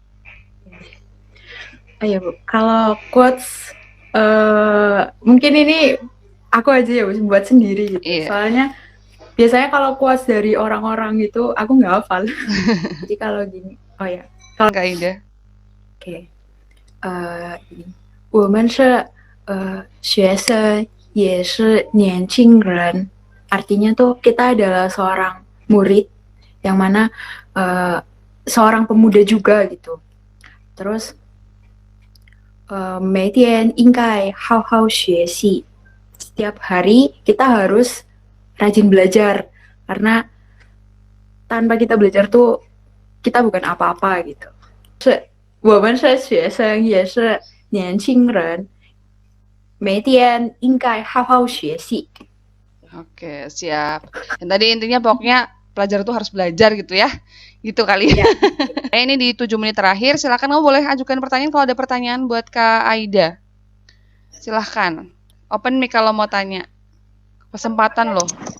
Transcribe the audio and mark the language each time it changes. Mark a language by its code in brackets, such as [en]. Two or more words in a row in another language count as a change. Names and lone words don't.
[id] Oh iya Bu, kalau quotes mungkin ini aku aja ya Bu, buat sendiri gitu. Iya. Soalnya biasanya kalau quotes dari orang-orang gitu aku nggak hafal. Jadi kalau gini, oh ya, Kak Aida. oke. [zh] 我们是学生，也是年轻人. [id] Artinya tuh kita adalah seorang murid yang mana seorang pemuda juga gitu. Terus [zh] 每天应该好好学习. [id] Setiap hari kita harus rajin belajar karena tanpa kita belajar tuh kita bukan apa-apa gitu. [zh] 我们是学生，也是年轻人，每天应该好好学习。 [id] Oke, siap. Dan tadi intinya pokoknya pelajar tuh harus belajar gitu ya. Gitu kali ya. Ini di 7 menit terakhir, silakan kamu boleh ajukan pertanyaan kalau ada pertanyaan buat Kak Aida. Silahkan. [en] Open mic [id] kalau mau tanya. Kesempatan loh.